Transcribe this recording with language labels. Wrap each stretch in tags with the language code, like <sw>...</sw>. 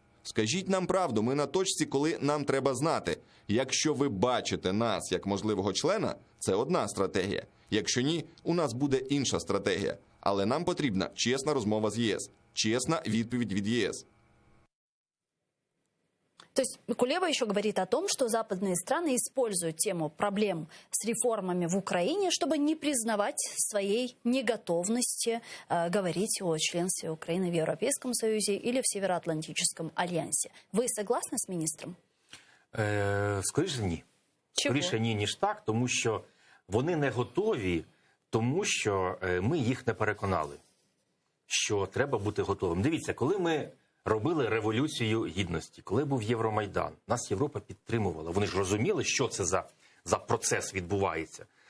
<uk>Скажіть нам правду, ми на точці, коли нам треба знати. Якщо ви бачите нас як можливого члена, це одна стратегія. Якщо ні, у нас буде інша стратегія. Але нам потрібна чесна розмова з ЄС, чесна відповідь від ЄС.</uk> <ru>То есть Кулеба еще говорит о том, что западные страны используют тему проблем с реформами в Украине, чтобы не признавать своей неготовности говорить о членстве Украины в Европейском Союзе или в Североатлантическом альянсе. Вы согласны с министром?</ru> <uk>Скоріше ні. Чого? Скоріше ні, ніж так, тому що вони не готові, тому що ми їх не переконали, що треба бути готовим. Дивіться, коли ми робили Революцію Гідності, коли був Євромайдан, нас Європа підтримувала. Вони ж розуміли, що це за процес відбувається.</uk>